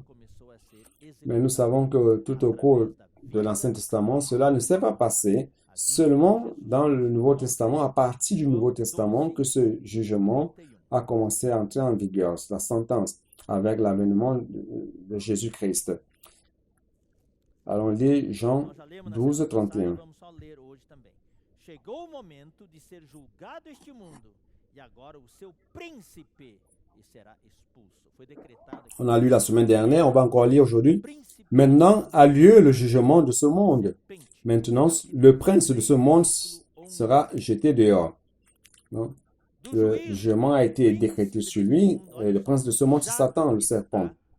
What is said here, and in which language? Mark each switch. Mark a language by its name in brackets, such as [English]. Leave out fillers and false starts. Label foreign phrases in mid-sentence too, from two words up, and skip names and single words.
[French] Mais nous savons que tout au cours de l'Ancien Testament, cela ne s'est pas passé. Seulement dans le Nouveau Testament, à partir du Nouveau Testament, que ce jugement a commencé à entrer en vigueur, la sentence, avec l'avènement de Jésus-Christ. Allons lire Jean 12, 31. [Portuguese] Chegou o momento de ser julgado este mundo, e agora o seu príncipe será expulso. Foi decretado. [French] On a lu la semaine dernière, on va encore lire aujourd'hui. Maintenant a lieu le jugement de ce monde. Maintenant, le prince de ce monde sera jeté dehors. Donc, le jugement a été décrété sur lui, et le prince de ce monde, c'est Satan, le serpent.